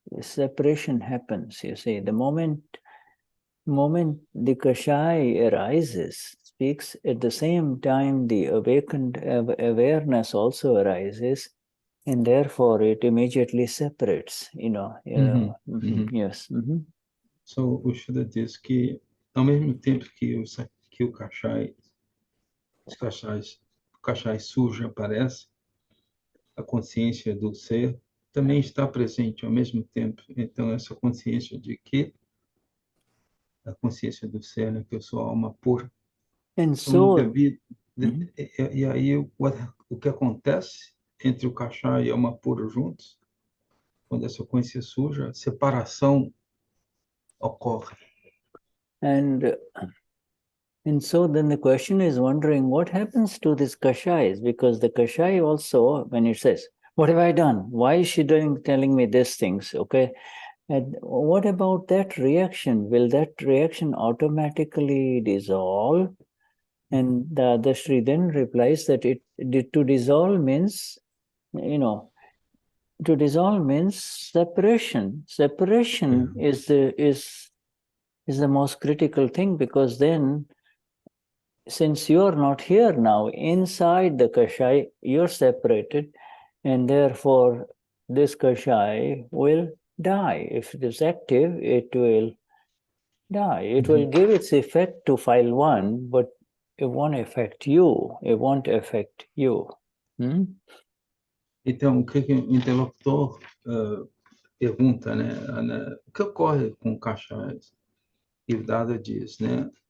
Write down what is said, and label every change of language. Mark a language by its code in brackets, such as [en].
[en] Separation happens, you see. The moment the Kashai arises, speaks, at the same time the awakened awareness also arises, and therefore it immediately separates, Yes. [pt] So, o Shuddha diz que, ao mesmo tempo que o Kashai, o Kashai surge, aparece, a consciência do ser também está presente ao mesmo tempo. Então, essa consciência de que a consciência do ser, né, que eu sou a alma pura. [en] And so, [pt] e aí, o que acontece entre o Kashai e a alma pura juntos, quando essa consciência surge, a separação ocorre. [en] And so then the question is wondering what happens to these Kashais, because the Kashai also, when it says, what have I done? Why is she telling me these things? Okay. And what about that reaction? Will that reaction automatically dissolve? And the Dadashri then replies that to dissolve means, to dissolve means separation. Separation is the most critical thing, because then, since you're not here now, inside the Kashai, you're separated, and therefore this Kashai will die. If it is active, it will die. It will give its effect to file one, but it won't affect you. It won't affect you. [pt] Então, o que o interlocutor pergunta, né? O que ocorre com cachais? E o Dada diz, né?